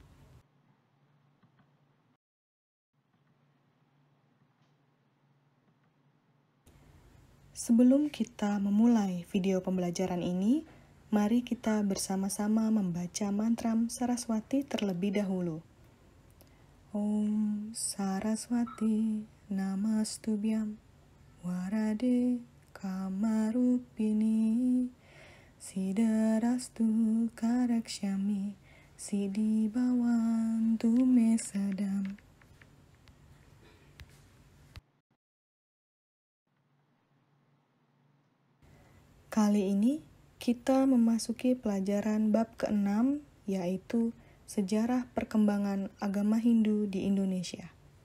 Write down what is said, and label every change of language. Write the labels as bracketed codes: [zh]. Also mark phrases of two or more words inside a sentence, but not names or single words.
[id] Sebelum kita memulai video pembelajaran ini, mari kita bersama-sama membaca mantra Saraswati terlebih dahulu. [sa] Om Saraswati Namastubhyam Warade Kamarupini Siddharastu Karakshami Siddhi Bhavantu Me Sadam. [id] Kali ini kita memasuki pelajaran bab ke-6, yaitu Sejarah Perkembangan Agama Hindu di Indonesia.